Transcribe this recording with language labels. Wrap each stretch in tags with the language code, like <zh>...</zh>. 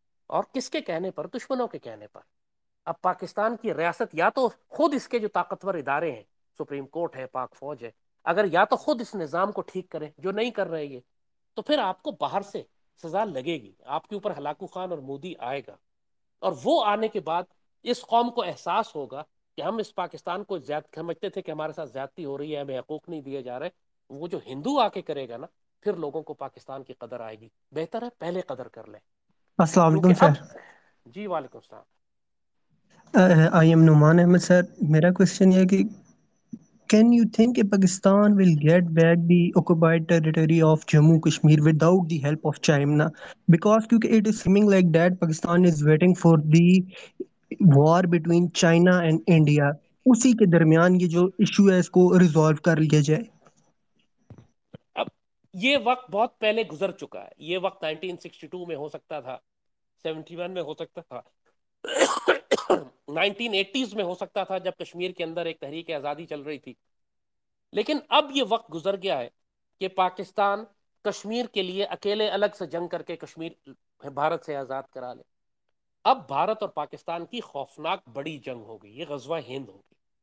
<ur>اور کس کے کہنے پر؟ دشمنوں کے کہنے پر۔ اب پاکستان کی ریاست یا تو خود اس کے جو طاقتور ادارے ہیں، سپریم کورٹ ہے، پاک فوج ہے، اگر یا تو خود اس نظام کو ٹھیک کریں، جو نہیں کر رہے یہ، تو پھر آپ کو باہر سے سزا لگے گی، آپ کے اوپر ہلاکو خان اور مودی آئے گا، اور وہ آنے کے بعد اس قوم کو احساس ہوگا کہ ہم اس پاکستان کو سمجھتے تھے کہ ہمارے ساتھ زیادتی ہو رہی ہے، ہمیں حقوق نہیں دیے جا رہے۔ وہ جو ہندو آ کے کرے گا نا، پھر لوگوں کو پاکستان کی قدر آئے گی۔ بہتر ہے پہلے قدر کر لیں، السلام علیکم کیونکہ اب… سر۔ جی وعلیکم السلام۔</ur> <en>I am Noman Ahmed sir.</en> <ur>میرا کوشچن یہ ہے کہ</ur> <en>Can you think کہ Pakistan will get back the occupied territory of Jammu Kashmir without the help of China? Because کیونکہ it is seeming like that Pakistan is waiting for the war between China and India.</en> <ur>اسی کے درمیان یہ جو issue ہے اس کو resolve کر لیا جائے۔ اب یہ وقت بہت پہلے گزر چکا ہے، یہ وقت 1962 میں ہو سکتا تھا، 71 میں ہو سکتا تھا، 1980s میں ہو سکتا تھا جب کشمیر کے اندر ایک تحریک آزادی چل رہی تھی۔ لیکن اب یہ وقت گزر گیا ہے کہ پاکستان کشمیر کے لیے اکیلے الگ سے جنگ کر کے کشمیر بھارت سے آزاد کرا لے۔ اب بھارت اور پاکستان کی خوفناک بڑی جنگ ہوگی، یہ غزوہ ہند ہوگی۔</ur>